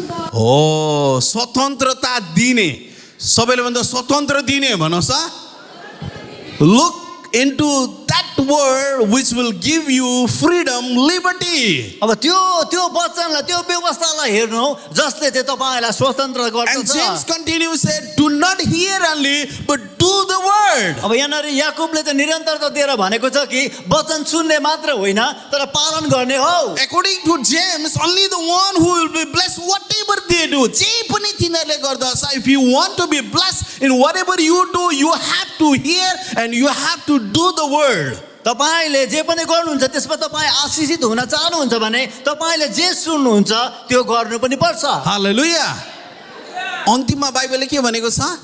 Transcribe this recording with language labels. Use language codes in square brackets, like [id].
[ne] हो, स्वतन्त्रता दिने, सबैले भन्दा स्वतन्त्र दिने भन्नुहोस् त। [en] Look into that word which will give you freedom, liberty. [ne] अब त्यो वचनलाई त्यो व्यवस्थालाई हेर्नु जसले चाहिँ तपाईलाई स्वतन्त्र [en] And James [ne] गर्दछ। [en] continues said, do not hear only, but do the word. [ne] अब यहाँनिर याकुबले त निरन्तरता दिएर भनेको छ कि वचन सुन्ने मात्र होइन तर पालन गर्ने हो। [en] According to James, only the one who will be blessed whatever they do. [ne] जे पनि तिनीहरूले गर्दछ, [en] if you want to be blessed in whatever you do, you have to hear and you have to do the word. [ne] तपाईले जे पनि गर्नुहुन्छ त्यसमा तपाईँ आशिषित हुन चाहनुहुन्छ भने तपाईले जे सुन्नुहुन्छ त्यो गर्नु पनि पर्छ। [en] Hallelujah. [ne] अन्तिममा बाइबलले के भनेको छ?